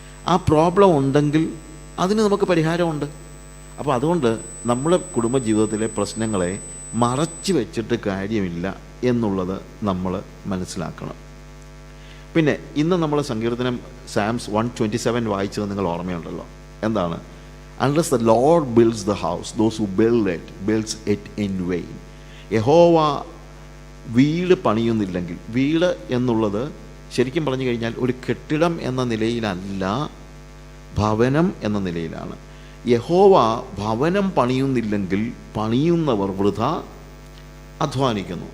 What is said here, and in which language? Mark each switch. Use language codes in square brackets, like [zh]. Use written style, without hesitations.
[ml] ആ പ്രോബ്ലം ഉണ്ടെങ്കിൽ അതിന് നമുക്ക് പരിഹാരമുണ്ട്. അപ്പോൾ അതുകൊണ്ട് നമ്മുടെ കുടുംബജീവിതത്തിലെ പ്രശ്നങ്ങളെ മറച്ചു വെച്ചിട്ട് കാര്യമില്ല എന്നുള്ളത് നമ്മൾ മനസ്സിലാക്കണം. പിന്നെ ഇന്ന് നമ്മൾ സങ്കീർത്തനം സാംസ് 127 വായിച്ചത് നിങ്ങൾ ഓർമ്മയുണ്ടല്ലോ. എന്താണ്? [en] Unless the Lord builds the house, those who builds it in vain. [ml] യഹോവ വീട് പണിയുന്നില്ലെങ്കിൽ, വീട് എന്നുള്ളത് ശരിക്കും പറഞ്ഞു കഴിഞ്ഞാൽ ഒരു കെട്ടിടം എന്ന നിലയിലല്ല, ഭവനം എന്ന നിലയിലാണ്. യഹോവ ഭവനം പണിയുന്നില്ലെങ്കിൽ പണിയുന്നവർ വൃഥ അധ്വാനിക്കുന്നു.